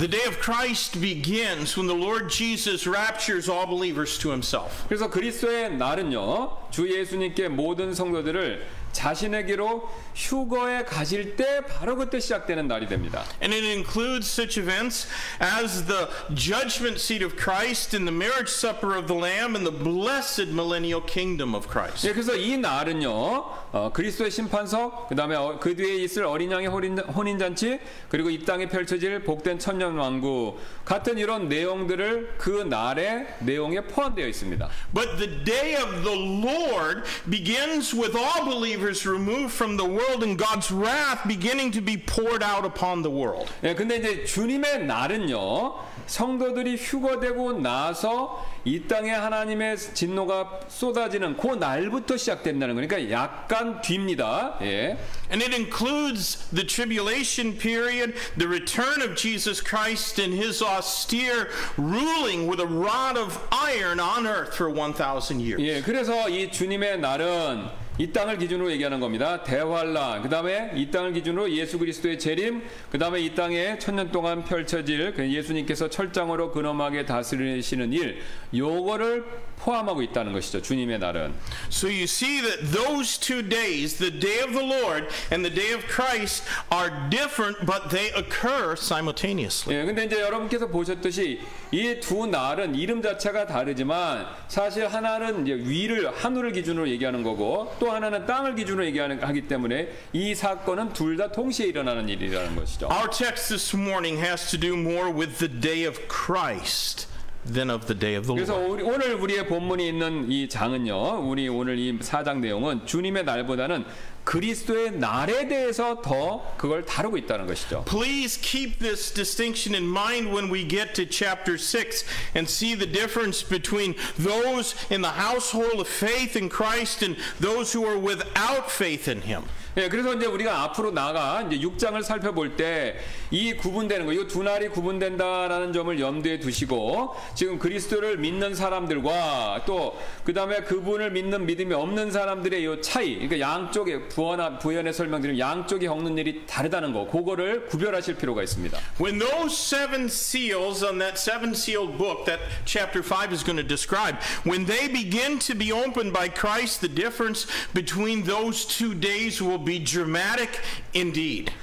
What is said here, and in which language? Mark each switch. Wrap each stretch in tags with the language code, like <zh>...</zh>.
<en>The day of Christ begins when the Lord Jesus raptures all believers to himself.</en> <ko>그래서 그리스도의 날은요 주 예수님께 모든 성도들을 자신에게로 휴거에 가실 때 바로 그때 시작되는 날이 됩니다.</ko> <en>And it includes such events as the judgment seat of Christ and the marriage supper of the Lamb and the blessed millennial kingdom of Christ.</en> <ko>예, 그래서 이 날은요 그리스도의 심판석, 그다음에 그 뒤에 있을 어린 양의 혼인잔치, 그리고 이 땅에 펼쳐질 복된 천년왕국 같은 이런 내용들을 그 날의 내용에 포함되어 있습니다.</ko> <en>But the day of the Lord begins with all believers removed from the world and God's wrath beginning to be poured out upon the world.</en> <ko>예, 근데 이제 주님의 날은요 성도들이 휴거되고 나서 이 땅에 하나님의 진노가 쏟아지는 그 날부터 시작된다는 거니까 약간 뒤입니다. 예.</ko> <en>And it includes the tribulation period, the return of Jesus Christ and his austere ruling with a rod of iron on earth for 1,000 years.</en> <ko>예, 그래서 이 주님의 날은 이 땅을 기준으로 얘기하는 겁니다. 대환란, 그 다음에 이 땅을 기준으로 예수 그리스도의 재림, 그 다음에 이 땅에 1000년 동안 펼쳐질 예수님께서 철장으로 근엄하게 다스리시는 일, 요거를 포함하고 있다는 것이죠. 주님의 날은.</ko> <en>So you see that those 2 days, the day of the Lord and the day of Christ, are different, but they occur simultaneously.</en> <ko>예, 근데 이제 여러분께서 보셨듯이 이 두 날은 이름 자체가 다르지만 사실 하나는 이제 위를 하늘을 기준으로 얘기하는 거고 또 하나는 땅을 기준으로 얘기하기 때문에 이 사건은 둘 다 동시에 일어나는 일이라는 것이죠.</ko> <en>Our text this morning has to do more with the day of Christ than of the day of the</en> <ko>그래서</ko> <en>Lord.</en> <ko>오늘 우리의 본문이 있는 이 장은요, 우리 오늘 이 4장 내용은 주님의 날보다는 그리스도의 날에 대해서 더 그걸 다루고 있다는 것이죠.</ko> <en>Please keep this distinction in mind when we get to chapter 6 and see the difference between those in the household of faith in Christ and those who are without faith in him.</en> <ko>예, 그래서 이제 우리가 앞으로 나가 이제 6장을 살펴볼 때 이 구분되는 거, 이 두 날이 구분된다라는 점을 염두에 두시고 지금 그리스도를 믿는 사람들과 또 그 다음에 그분을 믿는 믿음이 없는 사람들의 이 차이, 그러니까 양쪽의 부연에 설명드리면 양쪽이 겪는 일이 다르다는 거, 그거를 구별하실 필요가 있습니다.</ko> <en>When those 7 seals on that 7-sealed book that chapter 5 is going to describe, when they begin to be opened by Christ, the difference between those 2 days will be dramatic indeed.</en>